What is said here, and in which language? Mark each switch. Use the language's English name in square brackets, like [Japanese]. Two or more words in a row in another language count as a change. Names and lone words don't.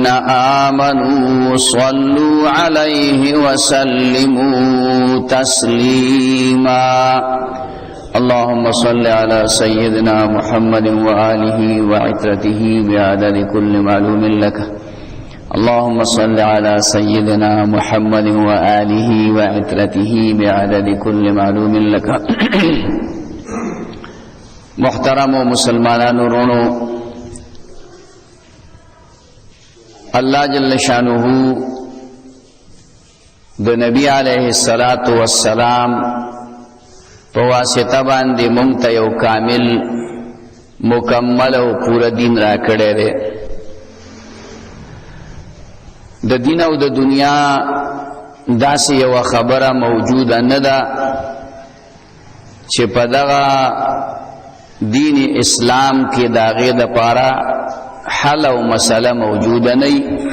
[Arabic] آمنوا صلوا عليه وسلموا تسليما اللهم صل على سيدنا محمد وآله وعترته بعدد كل معلوم لك اللهم صل على سيدنا محمد وآله وعترته بعدد كل معلوم لك [Pashto] محترم و مسلمانانو رونو اللہ [Arabic] جل شانہ [Pashto] دو نبی [Arabic] علیہ الصلاة والسلام [Pashto] پواسطہ باندے منگتا یو کامل مکمل و پورا دین را کڑے دے د دین او د دنیا داسې یو خبره موجوده نه ده چې په دغه دین اسلام کې د هغې دپاره حل او مسله موجوده نه وي